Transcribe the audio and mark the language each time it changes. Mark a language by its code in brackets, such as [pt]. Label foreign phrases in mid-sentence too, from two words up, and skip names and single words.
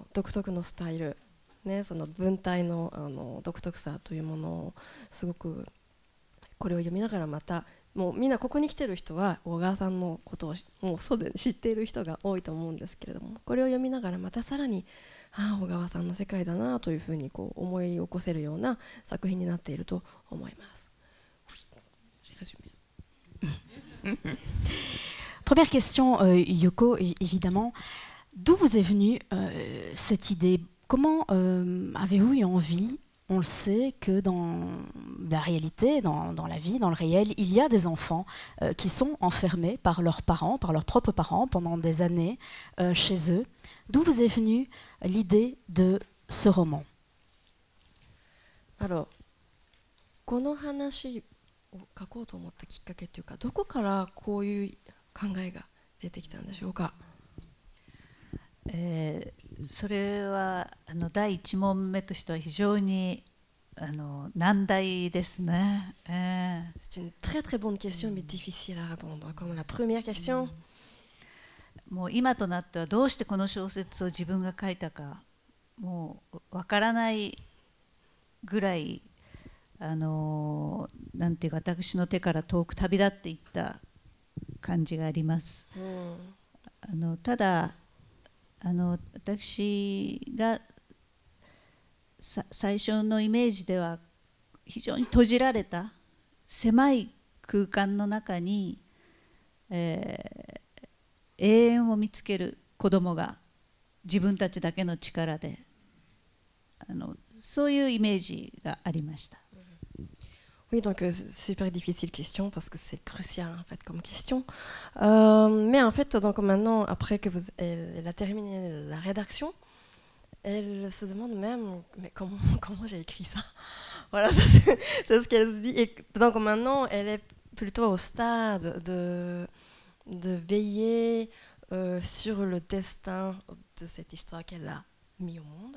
[ja] 独特のスタイル、ね、その文体の、独特さというものをすごくこれを読みながらまたもうみんなここに来てる人は小川さんのことをもうすでに知っている人が多いと思うんですけれども、これを読みながらまたさらに小川さんの世界だなというふうにこう思い起こせるような作品になっていると思います。 [fr] Première question, Yoko, évidemment. D'où vous est venue cette idée? Comment avez-vous eu envie? On le sait que dans la réalité, dans la vie, dans le réel, il y a des enfants qui sont enfermés par leurs parents, par leurs propres parents, pendant des années chez eux. D'où vous est venue l'idée de ce roman? Alors, [ja] この話を書こうと思ったきっかけというか、どこからこういう考えが出てきたんでしょうか。それは第一問目としては非常に難題ですね。 [fr] C'est une très très bonne question mais difficile à répondre. Comme la première question. [ja] もう今となってはどうしてこの小説を自分が書いたかもうわからないぐらいなんていうか私の手から遠く旅立っていった感じがあります。ただ私が最初のイメージでは非常に閉じられた狭い空間の中に、永遠を見つける子どもが自分たちだけの力でそういうイメージがありました。 [fr] Oui, donc super difficile question parce que c'est crucial en fait comme question. Mais en fait, donc maintenant, après que elle a terminé la rédaction, elle se demande même mais comment j'ai écrit ça. Voilà, c'est ce qu'elle se dit. Et donc maintenant, elle est plutôt au stade de veiller sur le destin de cette histoire qu'elle a mis au monde.